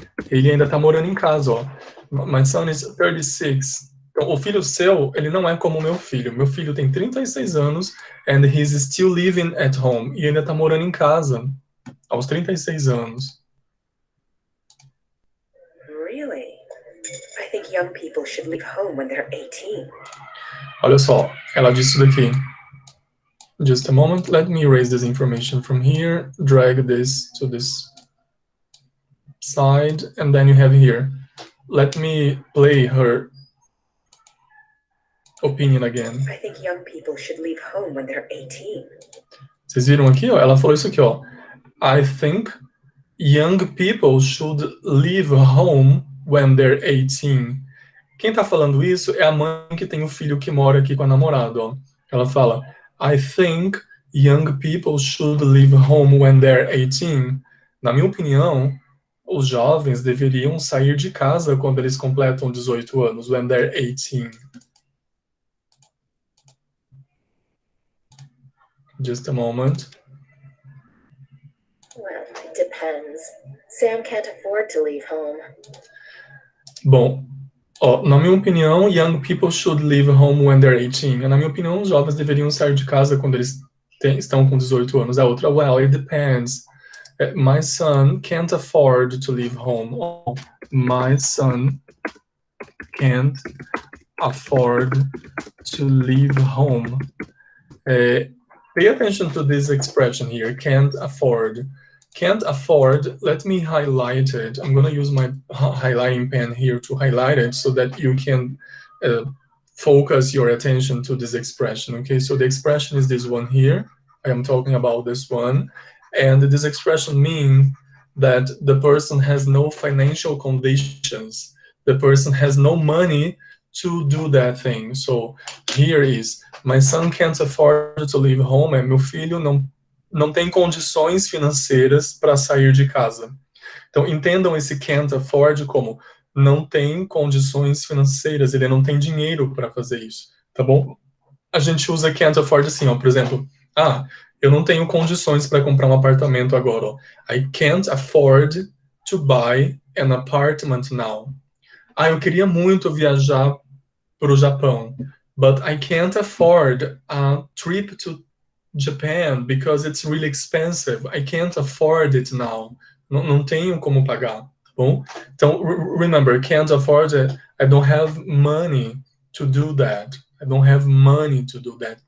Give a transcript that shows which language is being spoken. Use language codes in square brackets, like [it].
[pt] Ele ainda tá morando em casa, ó. [en] My son is 36. [pt] Então, o filho seu, ele não é como o meu filho. Meu filho tem 36 anos [en] and he's still living at home. [pt] E ainda tá morando em casa aos 36 anos. [en] Really? I think young people should leave home when they're 18. [pt] Olha só, ela disse isso daqui. [en] Just a moment, let me erase this information from here, drag this to this side, and then you have here. Let me play her opinion again. I think young people should leave home when they're 18. [pt] Vocês viram aqui, ó? Ela falou isso aqui, ó. [en] I think young people should leave home when they're 18. [pt] Quem tá falando isso é a mãe que tem o filho que mora aqui com a namorada, ó. Ela fala, [en] I think young people should leave home when they're 18. [pt] Na minha opinião, os jovens deveriam sair de casa quando eles completam 18 anos, [en] when they're 18. Just a moment. Well, it depends. Sam can't afford to leave home. [pt] Bom, ó, na minha opinião, [en] young people should leave home when they're 18. [pt] Na minha opinião, os jovens deveriam sair de casa quando eles estão com 18 anos. A outra, [en] well, it depends. My son can't afford to leave home. Oh, my son can't afford to leave home. Pay attention to this expression here, can't afford. Can't afford, let me highlight it. I'm going to use my highlighting pen here to highlight it so that you can focus your attention to this expression, okay? So the expression is this one here. I am talking about this one. And this expression means that the person has no financial conditions. The person has no money to do that thing. So here is, my son can't afford to leave home. [pt] Meu filho não tem condições financeiras para sair de casa. Então, entendam esse can't afford como não tem condições financeiras, ele não tem dinheiro para fazer isso, tá bom? A gente usa can't afford assim, ó, por exemplo, eu não tenho condições para comprar um apartamento agora, ó. [en] I can't afford to buy an apartment now. [pt] Eu queria muito viajar para o Japão, [en] but I can't afford a trip to Japan because it's really expensive. I can't afford it now. [pt] Não tenho como pagar, tá bom? [en] Então, remember, can't afford it. I don't have money to do that. I don't have money to do that.